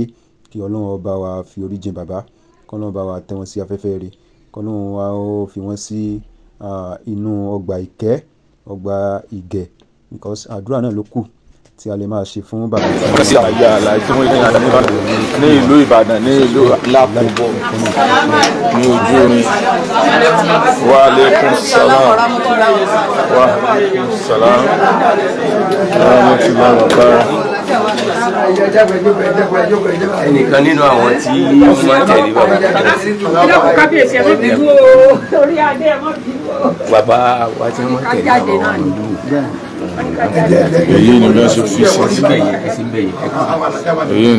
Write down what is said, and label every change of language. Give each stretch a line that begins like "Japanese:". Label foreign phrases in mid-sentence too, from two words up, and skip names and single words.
Yoruba: Kí Ọlọ́run ọba wa fi orí jìn bàbá, kí Ọlọ́run bá wa tẹ́ wọn sí afẹ́fẹ́ rere, kí Ọlọ́run wa ó fi wọ́n sí inú ọgbà ìkẹ́, ọgbà ìgẹ̀ because àdúrà náà ló kù tí a lè máa ṣe fún bàbá tí wọ́n sì àyè Alhaji Muideen ní ìlú Ìbàdàn ní ìlú Lápòbọ̀ ní ojú orin.
Arabic: وعليكم السلام وعليكم السلام ورحمة الله وبركاته.
Yoruba: Ẹnìkan nínú àwọn tí wọ́n tẹ̀lé bàbá wa tí wọ́n tẹ̀lé àwọn ìlú èyí ni wọ́n ṣe fi sí èyí ni